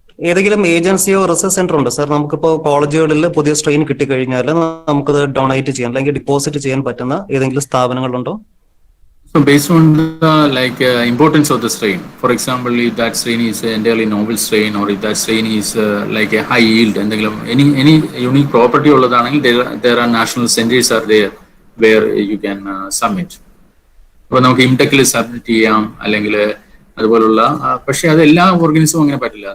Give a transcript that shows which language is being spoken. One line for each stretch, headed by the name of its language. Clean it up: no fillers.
Malayalam: ഏതെങ്കിലും ഏജൻസിയോ research centre ഉണ്ടോ sir? നമുക്കിപ്പോ കോളേജുകളിൽ പുതിയ സ്ട്രെയിൻ കിട്ടിക്കഴിഞ്ഞാൽ നമുക്കത് ഡൊണേറ്റ് ചെയ്യാൻ അല്ലെങ്കിൽ ഡിപ്പോസിറ്റ് ചെയ്യാൻ പറ്റുന്ന ഏതെങ്കിലും സ്ഥാപനങ്ങളുണ്ടോ?
English: So based on the importance of the strain, for example, if that strain is entirely novel strain, or if that strain is like a high yield, and any unique property there are national centers are there where you can submit.
Malayalam: അപ്പോൾ നമുക്ക് ഇംടെക്കിൽ submit ചെയ്യാം, അല്ലെങ്കിൽ അതുപോലുള്ള. പക്ഷെ അത് എല്ലാ ഓർഗാനിസവും അങ്ങനെ പറ്റില്ല.